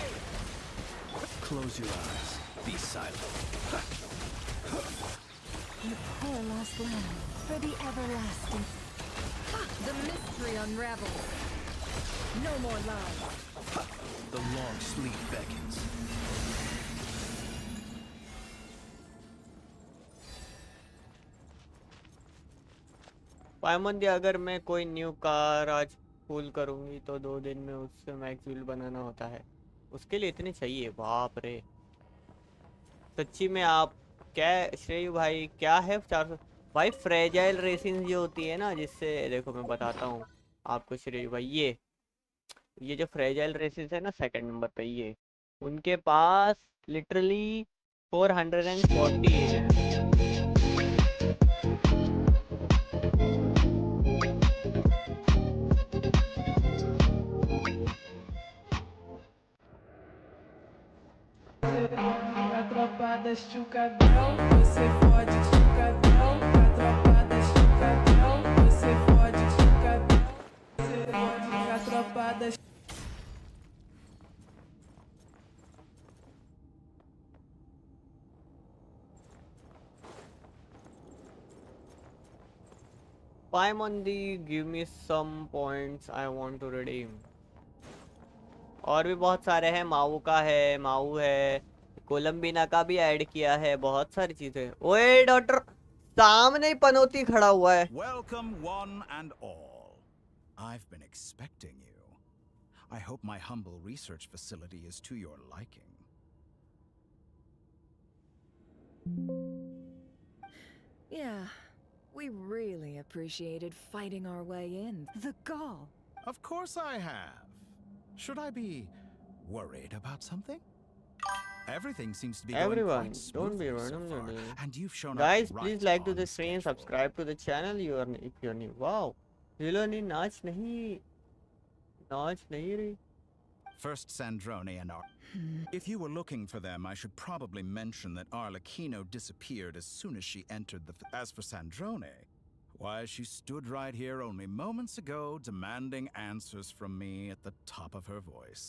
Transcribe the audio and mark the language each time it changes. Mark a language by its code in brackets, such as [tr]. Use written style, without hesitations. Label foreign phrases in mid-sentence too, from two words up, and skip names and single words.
[en] Close your eyes. Be silent. You poor lost land for the everlasting. The mystery unravels. No more lies. The long sleep beckons. [hi] पायमंदी, अगर मैं कोई [en] new car [hi] आज पुल करूंगी तो 2 दिन में उससे [en] max build [hi] बनाना होता है. उसके लिए इतने चाहिए? बाप रे, सच्ची में. आप क्या श्रेयू भाई क्या है 400 भाई? [en] fragile resin [hi] जो होती है ना, जिससे देखो मैं बताता हूँ आपको श्रेयू भाई. ये जो [en] fragile resins [hi] है ना [en] second number [hi] पे, ये उनके पास लिटरली 440 है. [pt] A tropa das Chucadel, você fode Chucadel. A tropa das Chucadel, você fode Chucadel. Você fode a tropa das [en] पायमंदी, give me some points, I want to redeem. [hi] और भी बहुत सारे हैं. माऊ का है, माऊ है, कोलंबिना का भी ऐड किया है, बहुत सारी चीजें. ओए डॉक्टर, सामने ही पनौती खड़ा हुआ है. [en] Welcome one and all. I've been expecting you. I hope my humble research facility is to your liking. Yeah, we really appreciated fighting our way in. The gall. Of course I have. Should I be worried about something? Everything seems to be going Everyone, quite don't be smoothly so random far, today. and you've shown Guys, up please right like to on the stream, schedule. subscribe to the channel if you're new. [hi] Wow, Ziloni नाच नहीं रही. [en] First Sandrone and If you were looking for them, I should probably mention that Arlecchino disappeared as soon as she entered the... As for Sandrone, why, she stood right here only moments ago demanding answers from me at the top of her voice.